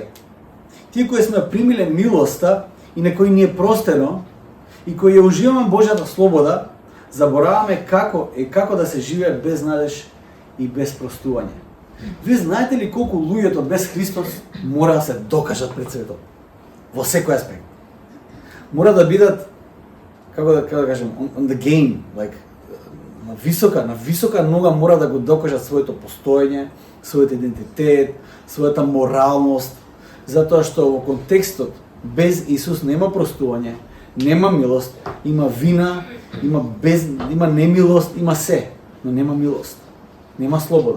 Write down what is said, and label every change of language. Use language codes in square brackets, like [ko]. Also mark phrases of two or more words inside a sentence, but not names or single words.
[mk] Тие кои сме примиле милоста и на кои ни е простено и кои ја уживаме Божјата слобода, забораваме како да се живее без надеж и без простување. Вие знаете ли колку луѓето без Христос мора да се докажат пред светот? Во секој аспект. Мора да бидат, како да кажем, [en] on the game, like, [mk] на висока нога мора да го докажат своето постоење, својот идентитет, својата моралност, затоа што во контекстот без Исус нема простување, нема милост, има вина, има немилост, има се, но нема милост, нема слобода.